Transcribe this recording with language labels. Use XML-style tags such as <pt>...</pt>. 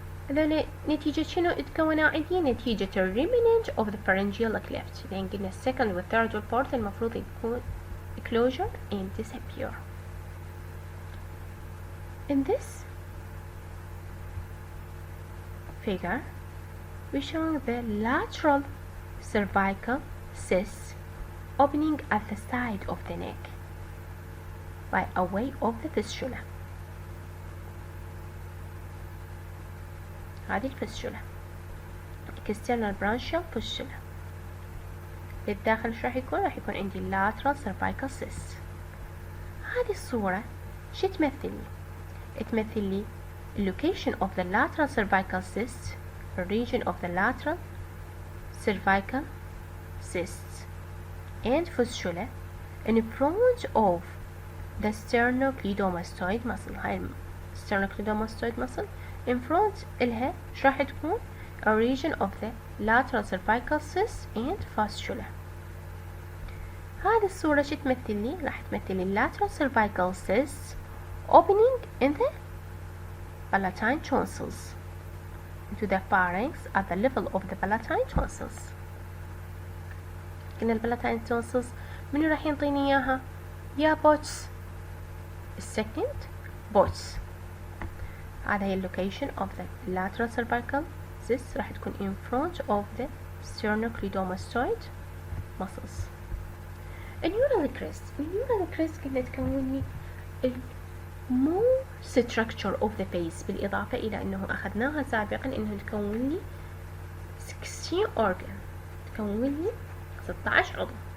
<ar>هذول نتيجة شنو اتكونوا عندي؟ نتيجة</ar> <en>remnant of the pharyngeal cleft.</en> <ar>لأن قلنا السكند والثيرد والفورث المفروض يكون</ar> <en>closure and disappear. In this figure, we show the lateral cervical cysts opening at the side of the neck by way of the fistula.</en> <ar>هذه الفستولة</ar> <en>external branchial fistula.</en> <ar>للداخل ايش راح يكون؟ راح يكون عندي</ar> <en>lateral cervical cyst.</en> <ar>هذه الصورة شو تمثل لي؟</ar> <en>تمثل لي location of the lateral cervical cyst, the region of the lateral cervical cysts and fistula in front of the sternocleidomastoid muscle. هاي sternocleidomastoid muscle in front</en> <ar>إلها إيش راح تكون؟</ar> <en>a region of the lateral cervical cyst and fistula.</en> <ar>هذه الصورة شو تمثل لي؟</ar> <en>راح تمثل لي lateral cervical cyst opening in the palatine tonsils into the pharynx at the level of the palatine tonsils.</en> <ar>قلنا البلاتين tonsils منو راح ينطيني إياها؟ يا بوتس. السكند بوتس. هذا هي</ar> <en>location of the lateral cervical cyst</en> <ar>راح تكون</ar> <en>in front of the sternocleidomastoid muscles.</en> <ar>النيورال كريست قلنا تكون لي</ar> <en>more structure of the face،</en> <ar>بالإضافة إلى أنه أخذناها سابقا أنه تكون لي 16 organ، تكون لي 16 عضو.</ar>